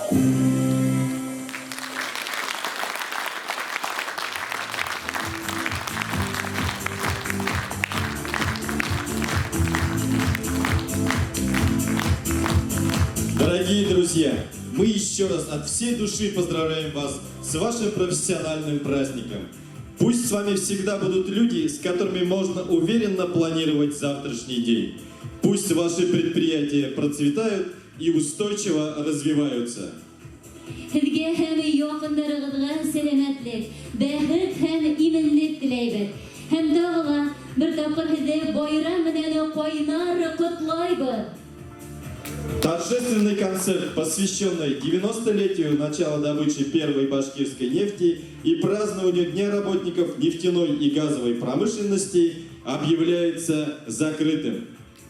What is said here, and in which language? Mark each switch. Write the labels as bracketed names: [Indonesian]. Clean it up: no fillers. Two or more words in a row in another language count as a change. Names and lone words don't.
[Russian] Дорогие друзья, мы еще раз от всей души поздравляем вас с вашим профессиональным праздником. Пусть с вами всегда будут люди, с которыми можно уверенно планировать завтрашний день. Пусть ваши предприятия процветают и устойчиво развиваются. [Bashkir] Һеҙгә һәм яҡындарығыҙға сәләмәтлек, бәхет һәм именлек теләйбеҙ. Һәм тағы бер тапҡыр һеҙҙе байрам менән ҡайнар ҡотлайбыҙ. [Russian] Торжественный концерт, посвященный 90-летию начала добычи первой башкирской нефти и празднованию Дня работников нефтяной и газовой промышленности, объявляется закрытым.